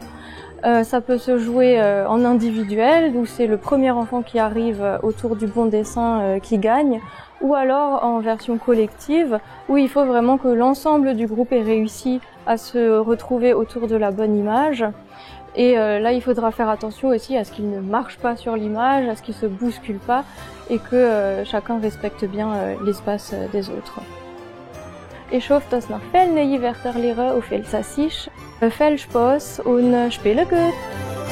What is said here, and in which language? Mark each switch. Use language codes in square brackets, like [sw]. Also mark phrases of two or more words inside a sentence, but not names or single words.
[fr] Ça peut se jouer en individuel, où c'est le premier enfant qui arrive autour du bon dessin qui gagne, ou alors en version collective, où il faut vraiment que l'ensemble du groupe ait réussi à se retrouver autour de la bonne image. Et là, il faudra faire attention aussi à ce qu'il ne marche pas sur l'image, à ce qu'il se bouscule pas, et que chacun respecte bien l'espace des autres. [de] Ich hoffe, dass noch viele neue Wörter lernen auf Elsassisch. Viel Spaß und spiele gut!